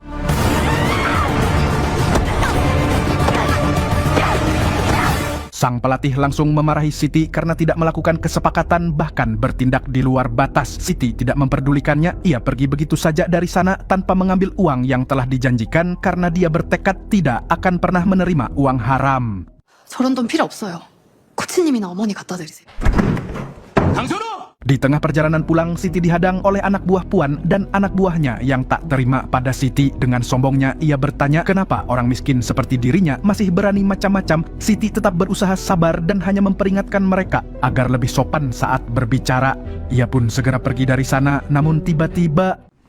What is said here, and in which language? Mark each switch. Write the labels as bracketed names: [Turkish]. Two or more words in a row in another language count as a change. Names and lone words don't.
[Indonesian] Sang pelatih langsung memarahi Siti karena tidak melakukan kesepakatan bahkan bertindak di luar batas. Siti tidak memperdulikannya, ia pergi begitu saja dari sana tanpa mengambil uang yang telah dijanjikan karena dia bertekad tidak akan pernah menerima uang haram. [Korean] 저런 돈 필요 없어요. 코치님이나 어머니 갖다 드리세요. [Indonesian] Di tengah perjalanan pulang, Siti dihadang oleh anak buah Puan dan anak buahnya yang tak terima pada Siti. Dengan sombongnya, ia bertanya kenapa orang miskin seperti dirinya masih berani macam-macam. Siti tetap berusaha sabar dan hanya memperingatkan mereka agar lebih sopan saat berbicara. Ia pun segera pergi dari sana, namun tiba-tiba